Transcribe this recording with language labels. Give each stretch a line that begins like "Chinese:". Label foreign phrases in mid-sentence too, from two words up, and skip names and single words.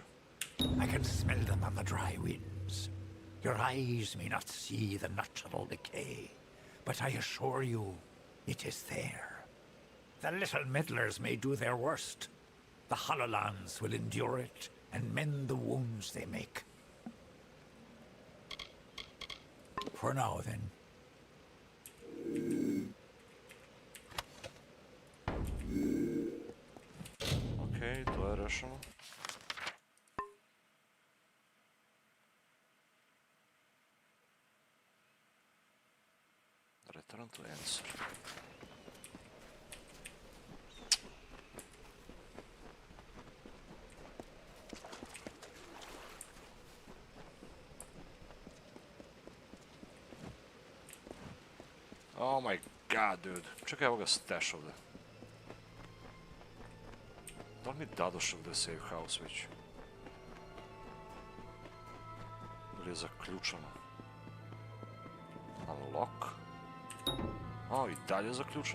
English: I can smell them on the dry winds. Your eyes may not see the natural decay, but I assure you, it is there. The little meddlers may do their worst. The Hollolands will endure it and mend the wounds they make. For now, then.
Bosnian: Okej, to je rešeno.
English: Return to answer. Oh my god, dude.
Bosnian: Čekaj, evo ga stash ovdje. Da li mi dadoš ovdje save house već? Ili je zaključano? Unlock? O, i dalje je zaključan?